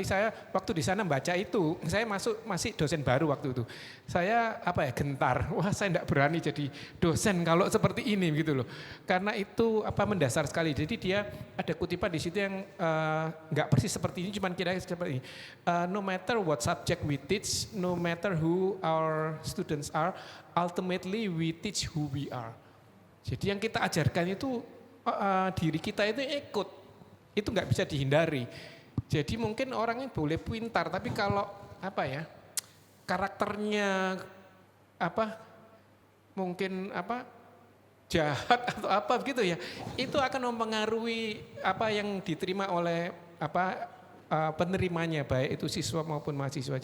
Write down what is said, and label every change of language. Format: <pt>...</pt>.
<id>Saya waktu di sana baca itu, saya masih dosen baru waktu itu. Saya gentar, wah saya tidak berani jadi dosen kalau seperti ini gitu loh. Karena itu mendasar sekali. Jadi dia ada kutipan di situ yang nggak persis seperti ini, cuman kira-kira seperti ini.</id> <en>No matter what subject we teach, no matter who our students are, ultimately we teach who we are.</en> <id>Jadi yang kita ajarkan itu diri kita itu ikut, itu nggak bisa dihindari. Jadi mungkin orangnya boleh pintar, tapi kalau karakternya mungkin jahat atau gitu ya, itu akan mempengaruhi apa yang diterima oleh penerimanya, baik itu siswa maupun mahasiswa.</id>